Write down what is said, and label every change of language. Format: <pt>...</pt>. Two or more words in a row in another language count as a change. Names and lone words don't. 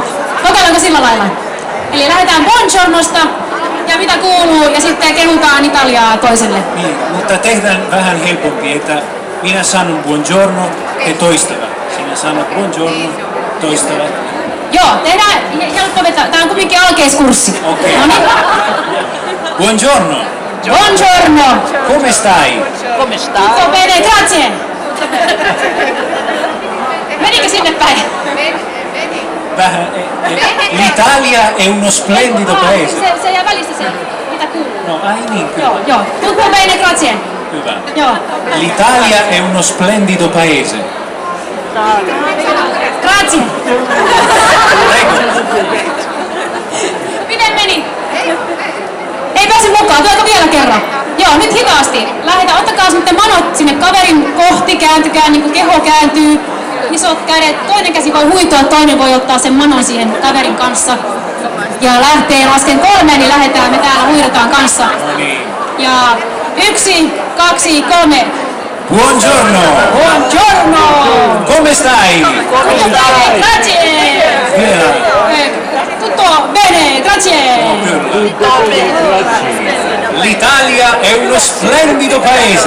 <fi>Kokeillaanko sillä lailla? Eli lähdetään buongiornosta ja mitä kuuluu ja sitten kehutaan Italiaa toiselle. Niin, mutta tehdään vähän helpompi, että minä sanon buongiorno ja toistavat. Sinä sanot buongiorno, toistavat. Joo, tehdään helppo vetää. Tää on kuitenkin alkeiskurssi. Okei. No niin.</fi> <it>Buongiorno. Buongiorno. Come stai? Come sta? Tutto bene, grazie.</it> <fi>Menikö sinne päin? Vähän.</fi> <it>L'Italia è uno splendido paese.</it> <fi>Se jää välistä se, mitä kuuluu. No, ai niin, kyllä. Joo.</fi> <it>Tutto bene, grazie.</it> <fi>Hyvä. Joo.</fi> <it>L'Italia è uno splendido paese. Grazie. Prego.</it> <fi>Miten meni? Ei pääse mukaan, tuleeko vielä kerran? Joo, nyt hitaasti. Lähdetään, ottakaa sitten manot sinne kaverin kohti, kääntykää niin kuin keho kääntyy. Isot kädet, toinen käsi voi huitoa, toinen voi ottaa sen manon siihen kaverin kanssa. Ja lähtee lasken 3, niin lähdetään, me täällä huidotaan kanssa. No niin. Ja 1, 2, 3.</fi> <it>Buongiorno. Buongiorno. Come stai? Tutto bene, grazie.</it> <fi>Vielä.</fi> <it>Tutto bene, grazie. L'Italia è uno splendido paese.</it>